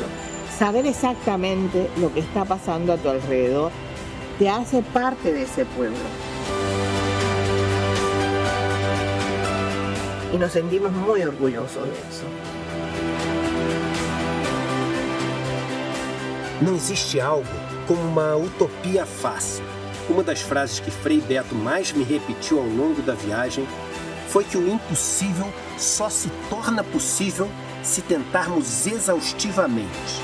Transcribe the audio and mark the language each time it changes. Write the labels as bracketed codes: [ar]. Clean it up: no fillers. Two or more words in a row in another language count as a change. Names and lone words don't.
[es] Saber exactamente lo que está pasando a tu alrededor te hace parte de ese pueblo. Y nos sentimos muy orgullosos de eso. [pt] Não existe algo como uma utopia fácil. Uma das frases que Frei Beto mais me repetiu ao longo da viagem foi que o impossível só se torna possível se tentarmos exaustivamente.